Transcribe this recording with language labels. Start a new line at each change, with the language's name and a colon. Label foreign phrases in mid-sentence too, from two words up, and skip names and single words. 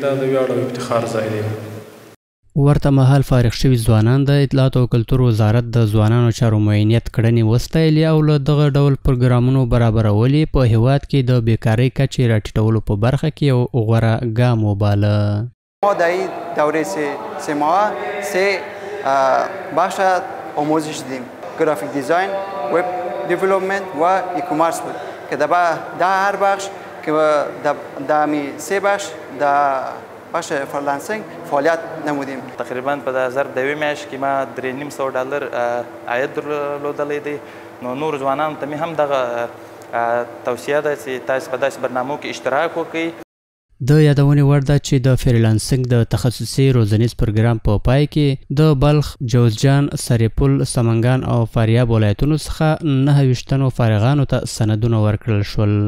Pashto: دا د ویاړ او افتخار ځای دی. ورته مهال فارغ شوي ځوانان د اطلاعات او کلتور وزارت د ځوانانو چارو معاینیت کړنې وستایلې او له دغه ډول پروګرامونو برابرول په هیواد کې د بیکارۍ کچې راټیټولو په برخه کې یو غوره ګام وباله.
Persian: ما در این دوره سه ماه 3 بخش آموزش دیدیم:
English: graphic design, web development
Persian: و
English: e-commerce
Persian: بود که در هر بخش که در می 3 بخش در بخش فریلنسینگ فعالیت نمودیم.
Pashto: تقریبا په ظرف د 2 میاشتې کې ما $3,500 عاید درلودلی دی. نو نور ځوانانو ته مې هم دغه توصیه ده چې تاسو په داسې برنامو کې اشتراک وکړئ. د یادونې وړ ده چې د فریلانسینګ د تخصصي روزنیز پروګرام په پای کې د بلخ، جوزجان، سرپل، سمنګان او فاریاب ولایتونو څخه 29 تنو فارغانو ته سندونه ورکړل شول.